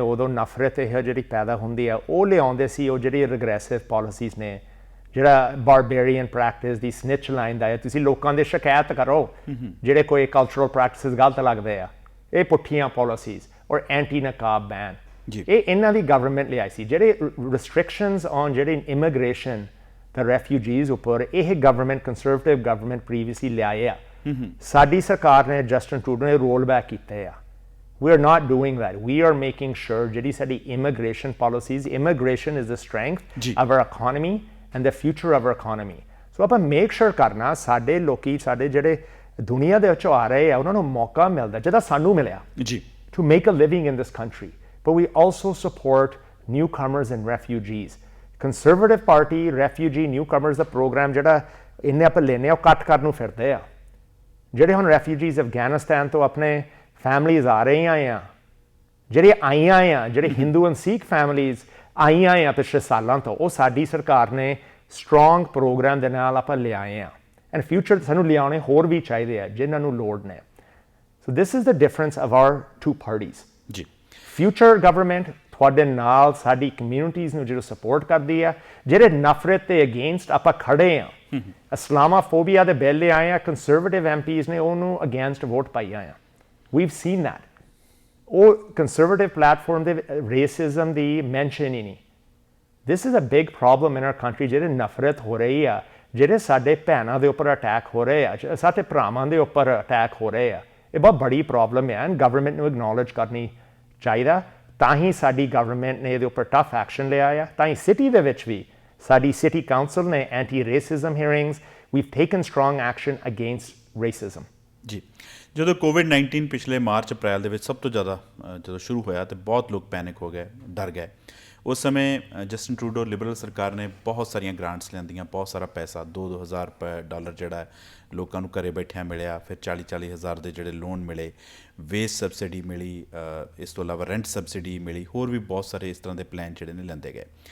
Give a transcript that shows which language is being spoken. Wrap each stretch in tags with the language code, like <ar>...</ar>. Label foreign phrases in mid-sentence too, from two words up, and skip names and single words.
<pa>ਉਦੋਂ ਨਫ਼ਰਤ ਇਹ ਜਿਹੜੀ ਪੈਦਾ ਹੁੰਦੀ ਆ ਉਹ ਲਿਆਉਂਦੇ ਸੀ ਉਹ ਜਿਹੜੀ</pa> <en>regressive policies</en> <pa>ਨੇ ਜਿਹੜਾ</pa> <en>barbarian practice</en> <pa>ਦੀ</pa> <en>snitch line</en> <pa>ਦਾ ਹੈ ਤੁਸੀਂ ਲੋਕਾਂ ਦੇ ਸ਼ਿਕਾਇਤ ਕਰੋ ਜਿਹੜੇ ਕੋਈ</pa> <en>cultural practices</en> <pa>ਗਲਤ ਲੱਗਦੇ ਆ ਇਹ ਪੁੱਠੀਆਂ ਪਾਲਿਸੀਜ਼ ਔਰ</pa> <en>anti niqab ban</en> <pa>ਇਹ ਇਹਨਾਂ ਦੀ ਗਵਰਨਮੈਂਟ ਲਿਆਈ ਸੀ ਜਿਹੜੇ</pa> <en>restrictions on</en> <pa>ਜਿਹੜੇ ਇਮੀਗ੍ਰੇਸ਼ਨ ਤੇ ਰੈਫਿਊਜੀਜ਼ ਉੱਪਰ ਇਹ</pa> <en>government Conservative government previously</en> <pa>ਲਿਆਏ ਆ ਸਾਡੀ ਸਰਕਾਰ ਨੇ ਜਸਟਨ ਟਰੂਡੋ ਨੇ</pa> <en>roll back</en> <pa>ਕੀਤੇ ਆ</pa> <en>We are not doing that. We are making sure</en> <pa>ਜਿਹੜੀ ਸਾਡੀ</pa> <en>immigration policies, immigration is the strength of our economy and the future of our economy.</en> <pa>So ਆਪਾਂ</pa> <en>make sure</en> <pa>ਕਰਨਾ ਸਾਡੇ ਲੋਕੀ ਸਾਡੇ ਜਿਹੜੇ ਦੁਨੀਆ ਦੇ ਵਿੱਚੋਂ ਆ ਰਹੇ ਆ ਉਹਨਾਂ ਨੂੰ ਮੌਕਾ ਮਿਲਦਾ ਜਿਹਦਾ ਸਾਨੂੰ ਮਿਲਿਆ</pa> <en>to make a living in this country. But we also support newcomers and refugees. Conservative Party, refugee, newcomers</en> <pa>ਦਾ program ਜਿਹੜਾ ਇਹਨੇ ਆਪਾਂ ਲੈਨੇ ਆ ਉਹ ਕੱਟ ਕਰਨ ਨੂੰ ਫਿਰਦੇ ਆ ਜਿਹੜੇ ਹੁਣ refugees ਅਫਗਾਨਿਸਤਾਨ ਤੋਂ ਆਪਣੇ ਫੈਮਲੀਜ਼ ਆ ਰਹੀਆਂ ਆ ਜਿਹੜੇ ਆਈਆਂ ਆ ਜਿਹੜੇ</pa> <en>Hindu and Sikh families</en> <pa>ਆਈਆਂ ਆ ਪਿਛਲੇ ਸਾਲਾਂ ਤੋਂ ਉਹ ਸਾਡੀ ਸਰਕਾਰ ਨੇ</pa> <en>strong program</en> <pa>ਦੇ ਨਾਲ ਆਪਾਂ ਲਿਆਏ ਆ</pa> <en>and future</en> <pa>ਸਾਨੂੰ ਲਿਆਉਣੇ ਹੋਰ ਵੀ ਚਾਹੀਦੇ ਆ ਜਿਨ੍ਹਾਂ ਨੂੰ ਲੋੜ ਨੇ</pa> <en>so this is the difference of our two parties</en> <pa>ਜੀ</pa> <en>future government</en> <pa>ਤੁਹਾਡੇ ਨਾਲ ਸਾਡੀ ਕਮਿਊਨਿਟੀਜ਼ ਨੂੰ ਜਿਹੜਾ ਸਪੋਰਟ ਕਰਦੀ ਆ ਜਿਹੜੇ ਨਫ਼ਰਤ ਦੇ ਅਗੇਂਸਟ ਆਪਾਂ ਖੜੇ ਆ ਇਸਲਾਮਾਫੋਬੀਆ ਦੇ ਬਿੱਲ ਲਿਆਏ ਆ</pa> <en>Conservative MPs</en> <pa>ਨੇ ਉਹਨੂੰ</pa> <en>against vote</en> <pa>ਪਾਈਆਂ ਆ</pa> <en>We've seen that.</en> <pa>ਉਹ</pa> <en>conservative platform</en> <pa>ਦੇ racism ਦੀ mention ਹੀ ਨਹੀਂ</pa> <en>This is a big problem in our country</en> <pa>ਜਿਹੜੇ ਨਫ਼ਰਤ ਹੋ ਰਹੀ ਆ ਜਿਹੜੇ ਸਾਡੇ ਭੈਣਾਂ ਦੇ ਉੱਪਰ ਅਟੈਕ ਹੋ ਰਹੇ ਆ ਸਾਡੇ ਭਰਾਵਾਂ ਦੇ ਉੱਪਰ ਅਟੈਕ ਹੋ ਰਹੇ ਆ ਇਹ ਬਹੁਤ ਬੜੀ ਪ੍ਰੋਬਲਮ ਹੈ ਐਂਡ ਗਵਰਨਮੈਂਟ ਨੂੰ ਐਕਨੋਲੇਜ ਕਰਨੀ ਚਾਹੀਦਾ ਤਾਂ ਹੀ ਸਾਡੀ ਗਵਰਨਮੈਂਟ ਨੇ ਇਹਦੇ ਉੱਪਰ</pa> <en>tough action</en> <pa>ਲਿਆ ਆ ਤਾਂ ਹੀ ਸਿਟੀ ਦੇ ਵਿੱਚ ਵੀ ਸਾਡੀ</pa> <en>city council</en> <pa>ਨੇ</pa> <en>anti racism hearings we've taken strong action against racism</en> <pa>ਜੀ ਜਦੋਂ ਕੋਵਿਡ-19 ਪਿਛਲੇ ਮਾਰਚ ਅਪ੍ਰੈਲ ਦੇ ਵਿੱਚ ਸਭ ਤੋਂ ਜ਼ਿਆਦਾ ਜਦੋਂ ਸ਼ੁਰੂ ਹੋਇਆ ਤਾਂ ਬਹੁਤ ਲੋਕ ਪੈਨਿਕ ਹੋ ਗਏ ਡਰ ਗਏ ਉਸ ਸਮੇਂ ਜਸਟਨ ਟਰੂਡੋ ਲਿਬਰਲ ਸਰਕਾਰ ਨੇ ਬਹੁਤ ਸਾਰੀਆਂ ਗ੍ਰਾਂਟਸ ਲਿਆਂਦੀਆਂ ਬਹੁਤ ਸਾਰਾ ਪੈਸਾ 2,000 ਰੁਪਏ ਡਾਲਰ ਜਿਹੜਾ ਲੋਕਾਂ ਨੂੰ ਘਰੇ ਬੈਠਿਆਂ ਮਿਲਿਆ ਫਿਰ 40-40 ਹਜ਼ਾਰ ਦੇ ਜਿਹੜੇ ਲੋਨ ਮਿਲੇ</pa> <en>wage subsidy</en> <pa>ਮਿਲੀ ਇਸ ਤੋਂ ਇਲਾਵਾ</pa> <en>rent subsidy</en> <pa>ਮਿਲੀ ਹੋਰ ਵੀ ਬਹੁਤ ਸਾਰੇ ਇਸ ਤਰ੍ਹਾਂ ਦੇ ਪਲਾਨ ਜਿਹੜੇ ਨੇ ਲੈਂਦੇ ਗਏ</pa>